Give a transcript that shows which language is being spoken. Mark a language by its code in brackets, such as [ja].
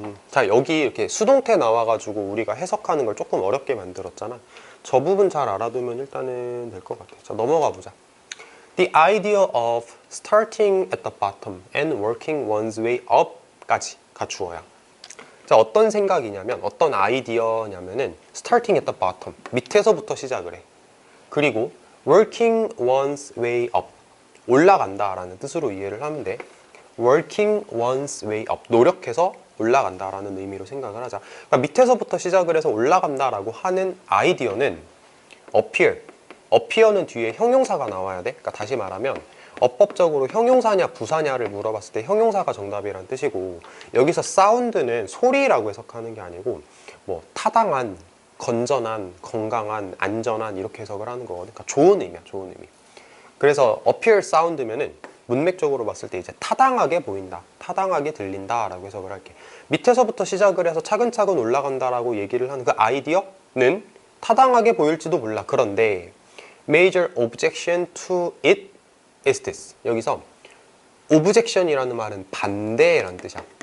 [ko] 자, 여기 이렇게 수동태 나와가지고 우리가 해석하는 걸 조금 어렵게 만들었잖아. 저 부분 잘 알아두면 일단은 될 것 같아. 자, 넘어가 보자. [en] The idea of starting at the bottom and working one's way up [ko] 까지가 주어야. 자, 어떤 생각이냐면, 어떤 아이디어냐면은 [en] starting at the bottom, [ko] 밑에서부터 시작을 해. 그리고 [en] working one's way up, [ko] 올라간다라는 뜻으로 이해를 하면 돼. [en] working one's way up, [ko] 노력해서 올라간다라는 의미로 생각을 하자. 그러니까 밑에서부터 시작을 해서 올라간다라고 하는 아이디어는 appear는 뒤에 형용사가 나와야 돼. 그러니까 다시 말하면 어법적으로 형용사냐 부사냐를 물어봤을 때 형용사가 정답이란 뜻이고, 여기서 사운드는 소리라고 해석하는 게 아니고 뭐 타당한, 건전한, 건강한, 안전한 이렇게 해석을 하는 거거든. 그러니까 좋은 의미야, 좋은 의미. 그래서 appear sound면은 문맥적으로 봤을 때 이제 타당하게 보인다, 타당하게 들린다 라고 해석을 할게. 밑에서부터 시작을 해서 차근차근 올라간다라고 얘기를 하는 그 아이디어는 타당하게 보일지도 몰라. 그런데 [en] major objection to it is this. [ko] 여기서 objection이라는 말은 반대라는 뜻이야.